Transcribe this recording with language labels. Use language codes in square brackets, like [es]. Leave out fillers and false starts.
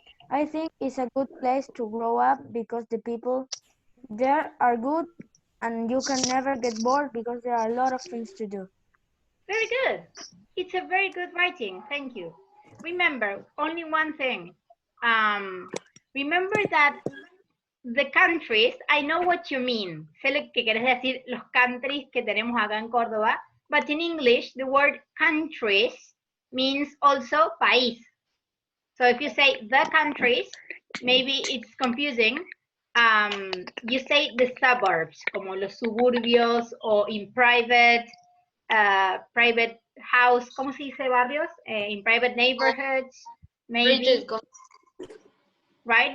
[en] I think it's a good place to grow up because the people there are good and you can never get bored because there are a lot of things to do. Very good. It's a very good writing. Thank you. Remember, only one thing. Remember that the countries, I know what you mean. [es] Sé lo que querés decir, los countries que tenemos acá en Córdoba. [en] But in English, the word countries means also país. So if you say the countries, maybe it's confusing. You say the suburbs, [es] como los suburbios, [en] o in private house, [es] ¿cómo se dice barrios? [en] In private neighborhoods, maybe. Right?